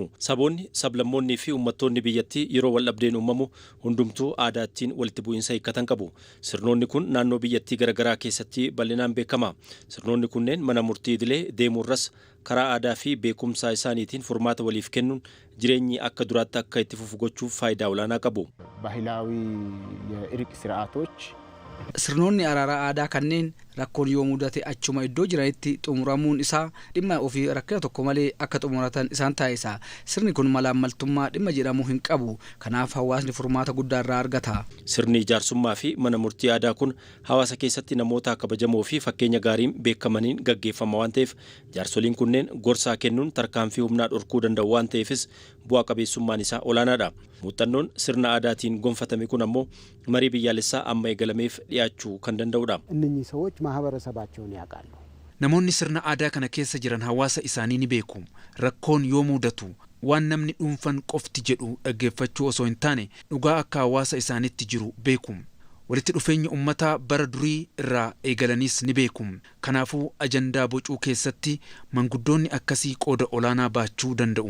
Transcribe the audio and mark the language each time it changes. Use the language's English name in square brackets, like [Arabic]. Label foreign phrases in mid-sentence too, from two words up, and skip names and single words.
[Oromo] Saboonni, sablammoonnii fi uummattoonni biyyattii yeroo wal dhabdeen uumamu hundumtuu aadaattiin walitti bu'iinsa hiikkatan qabu. Sirnoonni kun naannoo biyyattii garaagaraa keessatti bal'inaan beekama. Sirnoonni kunneen mana murtii idilee deemuurras karaa aadaa fi beekumsaa isaaniitiin furmaata waliif kennuun jireenyi akka duraatti akka itti fufu gochuuf faayidaa olaanaa qabu. [Amharic] ባህላዊ የእርቅ ስርዓቶች [Oromo] Sirnoonni araaraa aadaa kanneen rakkoon yoo mudate achuma iddoo jiranitti xumuramuun isaa dhimma ofii rakkina tokko malee akka xumuratan isaan taasisa. Sirni kun malaammaltummaa dhimma jedhamu hin qabu. Kanaaf hawaasni furmaata guddaa irraa argata. Sirni jaarsummaa fi mana murtii aadaa kun hawaasa keessatti namoota kabajamoo fi fakkeenya gaariin beekamaniin gaggeeffama waan ta'eef jaarsoliin kunneen gorsaa kennuun tarkaanfii humnaa dhorkuu danda'u waan ta'eefis bu'aa qabeessummaan isaa olaanaadha. Muuxannoon sirna aadaatiin gonfatame kun ammoo marii biyyaalessaa amma eegalameef dhiyaachuu kan danda'udha. [Amharic] እነኚህ ሰዎች ማህበረሰባቸውን ያውቃሉ። [Oromo] Namoonni sirna aadaa kana keessa jiran hawaasa isaanii ni beeku. Rakkoon yoo mudatu waan namni dhuunfan qofti jedhu dhaggeeffachuu osoo hin taane dhugaa akka hawaasa isaaniitti jiru beeku. Walitti dhufeenya uummataa bara durii irraa eegalanis ni beeku. Kanaafuu ajandaa bocuu keessatti manguddoonni akkasii qooda olaanaa baachuu danda'u.